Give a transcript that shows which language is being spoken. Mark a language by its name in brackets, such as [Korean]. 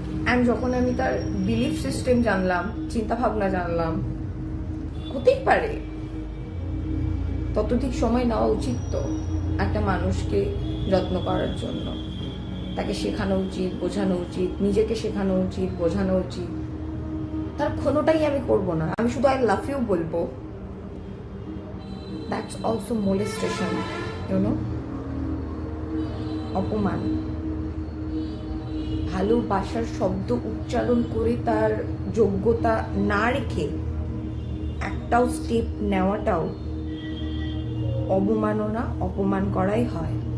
[Bangla] And যখন আমি তার বিলিফ সিস্টেম জানলাম, চিন্তা ভাবনা জানলাম, হতেই পারে ততোধিক সময় নেওয়া উচিত তো একটা মানুষকে যত্ন করার জন্য। তাকে শেখানো উচিত, বোঝানো উচিত, নিজেকে শেখানো উচিত, বোঝানো উচিত। তার কোনোটাই আমি করব না, আমি শুধু আই লাভ ইউ বলবো। [English] That's also molestation, you know? [Bangla] অপমান। ভালোবাসার শব্দ উচ্চারণ করে তার যোগ্যতা না রেখে একটাও স্টেপ নেওয়াটাও অবমাননা, অপমান করাই হয়।